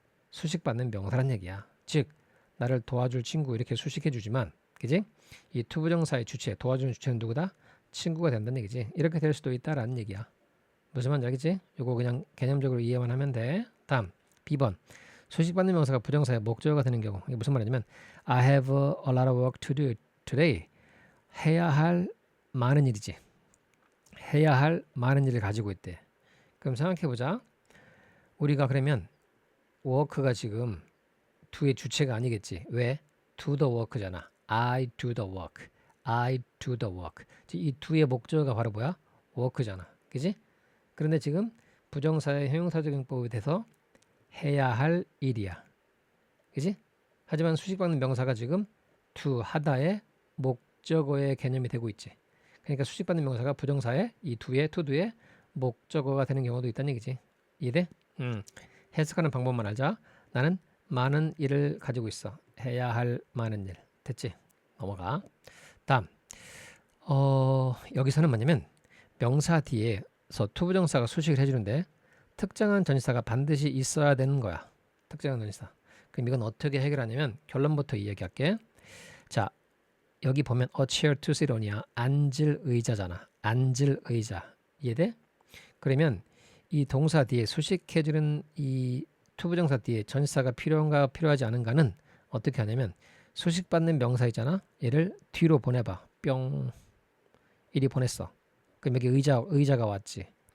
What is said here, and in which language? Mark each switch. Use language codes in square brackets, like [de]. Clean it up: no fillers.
[ko] 수식받는 명사란 얘기야. 즉 나를 도와줄 친구 이렇게 수식해 주지만 그지? 이 투부정사의 주체, 도와주는 주체는 누구다? 친구가 된다는 얘기지. 이렇게 될 수도 있다라는 얘기야. 무슨 말인지 알겠지? 요거 그냥 개념적으로 이해만 하면 돼. 다음 B번. 수식받는 명사가 부정사의 목적어가 되는 경우. 이게 무슨 말이냐면 [en] I have a lot of work to do today. [ko] 해야 할 많은 일이지. 해야 할 많은 일을 가지고 있대. 그럼 생각해보자. 우리가 그러면 work가 지금 do의 주체가 아니겠지. 왜? [en] do the work잖아. I do the work. I do the work. [ko] 이 do의 목적어가 바로 뭐야? work잖아. 그지? 그런데 지금 부정사의 형용사적 용법에 대해서 해야 할 일이야. 그지? 하지만 수식받는 명사가 지금 to 하다의 목적어의 개념이 되고 있지. 그러니까 수식받는 명사가 부정사의 이 do의 to do의 목적어가 되는 경우도 있다는 얘기지. 이해돼? 해석하는 방법만 알자. 나는 많은 일을 가지고 있어. 해야 할 많은 일. 됐지? 넘어가. 다음. 여기서는 뭐냐면 명사 뒤에서 투부정사가 수식을 해주는데 특정한 전치사가 반드시 있어야 되는 거야. 특정한 전치사. 그럼 이건 어떻게 해결하냐면 결론부터 이야기할게. 자, 여기 보면 [en] a chair to sit on이야. [ko] 앉을 의자잖아. 앉을 의자. 이해돼? 그러면 이 동사 뒤에 수식해주는 이 투부정사 뒤에 전치사가 필요한가 필요하지 않은가는 어떻게 하냐면 수식받는 명사 있잖아. 얘를 뒤로 보내봐. 뿅. 이리 보냈어. 그럼 여기 의자가 왔지.